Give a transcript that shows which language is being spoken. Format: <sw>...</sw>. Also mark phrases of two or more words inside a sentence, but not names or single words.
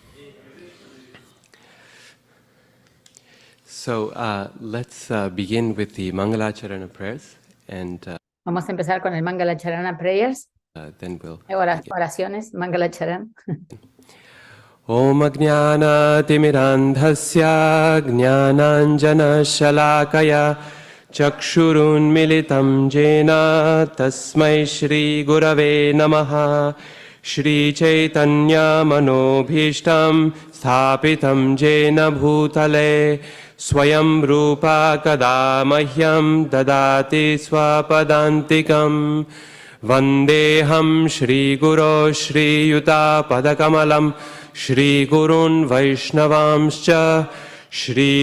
<en>So let's begin with the Mangalacharana prayers, and</en> <es>Vamos a empezar con el Mangalacharana Prayers,</es> <en>then we'll.</en> <es>oraciones, Mangalacharana.</es> <sa>Om Ajnana Timirandhasya Jnananjana Shalakaya Chakshurun Militam Jena Tasmai Shri Gurave Namaha Shri Chaitanya Manobhishtam Sthapitam Jena Bhutale Swayam Rupa Kada Mahyam Dadati Swapadantikam Vandeham Shri Guru Shri Yuta Padakamalam Shri Gurun Vaishnavamscha Shri</sa>